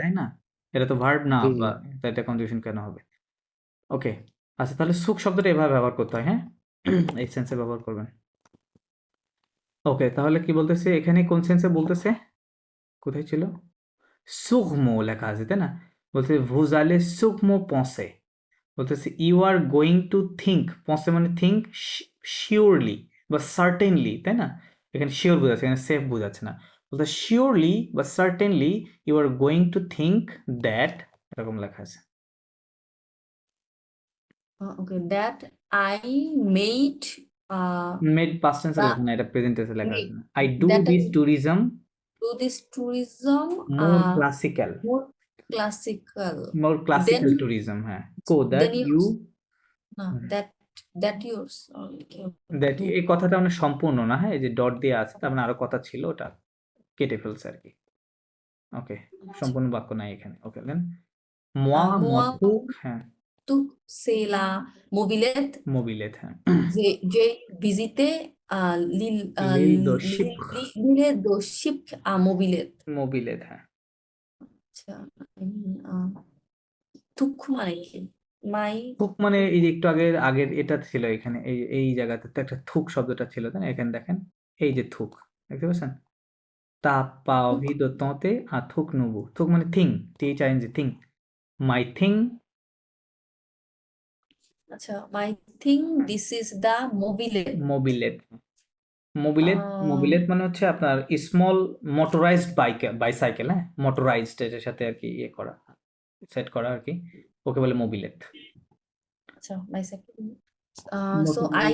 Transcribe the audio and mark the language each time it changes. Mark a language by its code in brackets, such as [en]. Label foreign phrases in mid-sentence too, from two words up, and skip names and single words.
[bn] তাই না এটা তো ভার্ব না জি বা জি এটা কনজুগেশন কেন হবে ওকে আচ্ছা তাহলে সুখ শব্দটা এভাবে ব্যবহার করতে হয় হ্যাঁ এই সেন্সে ব্যবহার করবেন ওকে তাহলে কি বলতেছে এখানে কোন সেন্সে বলতেছে কোথায় ছিল সুগমো লেখা আছে তাই না বলতে [fr] vous allez [bn] সুগমো পৌঁছে বলতেছে [en] you are going to think [bn] পৌঁছে মানে থিঙ্ক শিওরলি বা সার্টেনলি তাই না এখানে শিওর বোঝাচ্ছে এখানে সেফ বোঝাচ্ছে না বলতে শিওরলি বা সার্টেনলি [en] you are going to think that [bn] এরকম লেখা আছে [en] Okay, that I made [bn] মেড পাস্ট টেন্সে [en] the [bn] লেখা না এটা প্রেজেন্ট টেন্সে লেখা আছে [en] made [bn] না [en] I do that I this tourism do this tourism more classical more classical. more classical Then ট্যুরিজম হ্যাঁ কো দ্যাট then ইউ yours. No, that yours. Okay. [bn] দ্যাট এই কথাটা মানে সম্পূর্ণ না হ্যাঁ এই যে ডট দিয়ে আছে তার মানে আরো কথা ছিল ওটা কেটে ফেলছে আর কি ওকে সম্পূর্ণ বাক্য নাই এখানে ওকে দেন [fr] moi mon Moi, truc হ্যাঁ tout c'est la mobilette. mobilette হ্যাঁ J'ai visité l'île l'île de Chypre l'île de Chypre à mobilette. mobilette হ্যাঁ [bn] আচ্ছা তুক মানে কি মাই থুক মানে এই যে একটু আগের আগের এটা ছিল এখানে এই এই জায়গাতে তো একটা থুক শব্দটা ছিল তাই না এখানে দেখেন এই যে থুক দেখতে পাচ্ছেন তা পা তুক ভিদ ততে আর থুক নুবু থুক মানে থিং THING থিং [en] my thing [bn] আচ্ছা [en] my thing this is the mobilette [bn] মোবিলেট মোবিলেট মোবিলেট মানে হচ্ছে আপনার [en] small motorized bicycle [bn] হ্যাঁ মোটরাইজড এটার সাথে আর কি ইয়ে করা সেট করা আর কি ওকে বলে মোবিলেট আচ্ছা [en] bicycle so I